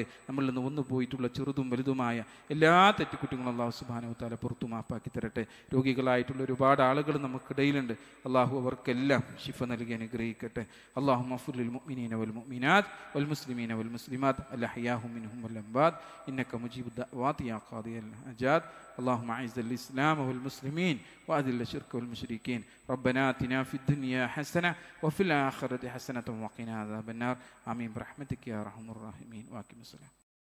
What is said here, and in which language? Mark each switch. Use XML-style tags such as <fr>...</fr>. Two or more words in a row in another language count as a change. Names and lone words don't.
<ml>നമ്മളിൽ നിന്ന് വന്നു പോയിട്ടുള്ള ചെറുതും വലുതുമായ എല്ലാ തെറ്റുകുറ്റങ്ങളും</ml> <ar>الله سبحانه وتعالى</ar> <ml>പുറത്തു മാപ്പാക്കി തരട്ടെ. രോഗികളായിട്ടുള്ള ഒരുപാട് ആളുകൾ നമുക്കിടയിലുണ്ട്. അള്ളാഹു അവർക്കെല്ലാം ശിഫ നൽകി അനുഗ്രഹിക്കട്ടെ.</ml> <ar>اللهم اغفر للمؤمنين والمؤمنات والمسلمين والمسلمات الأحياء منهم والأموات إنك مجيب الدعوات يا قاضي الحاجات. اللهم أعز الإسلام والمسلمين وأذل الشرك والمشركين. ربنا آتنا في الدنيا حسنة وفي الآخرة حسنة وقنا عذاب النار. آمين برحمتك يا أرحم الراحمين. وأقم الصلاة.</ar>